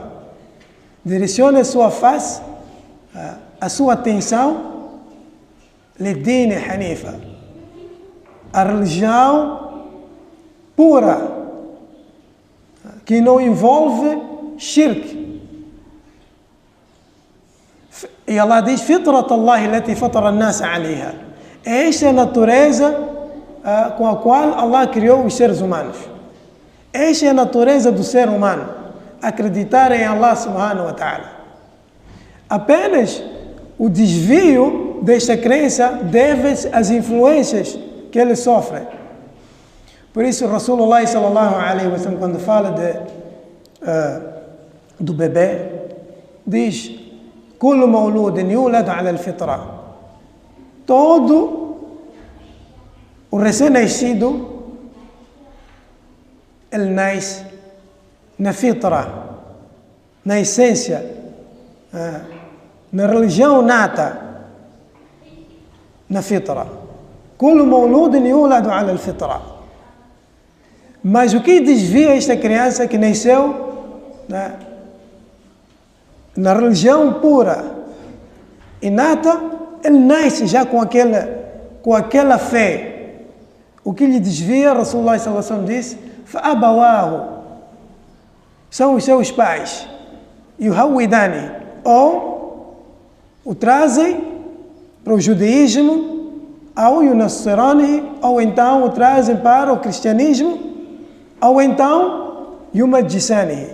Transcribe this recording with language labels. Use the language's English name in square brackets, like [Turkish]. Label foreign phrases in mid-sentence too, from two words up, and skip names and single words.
[Portuguese] Direcione a sua face, a sua atenção, [Arabic] لِلدِّينِ حَنِيفًا, [Portuguese] a religião pura, que não envolve shirk. E Allah diz: [Arabic] فِطْرَةَ اللَّهِ الَّتِي فَطَرَ النَّاسَ عَلَيْهَا. [Portuguese] Esta é a natureza com a qual Allah criou os seres humanos. Esta é a natureza do ser humano, acreditar em Allah [Arabic] سبحانه وتعالى. [Portuguese] Apenas o desvio desta crença deve-se às influências que ele sofre. Por isso Rasulullah [Arabic] صلى الله عليه وسلم, [Portuguese] quando fala do bebê, diz: [Arabic] كل مولود يولد على الفطرة. [Portuguese] Todo o recém-nascido, ele nasce na fitra, na essência, na religião nata, na fitra. [Arabic] كل مولود يولد على الفطرة. [Portuguese] Mas o que desvia esta criança que nasceu na religião pura e nata, ele nasce já com aquela fé. O que lhe desvia, Rasulullah [Arabic] صلى الله عليه وسلم [Portuguese] disse: فَأَبَوَاهُ, são os seus pais, يُهَوِّدَانِ, ou O trazem para o judaísmo, ou o nasrani, ou então o trazem para o cristianismo, ou então o majisani.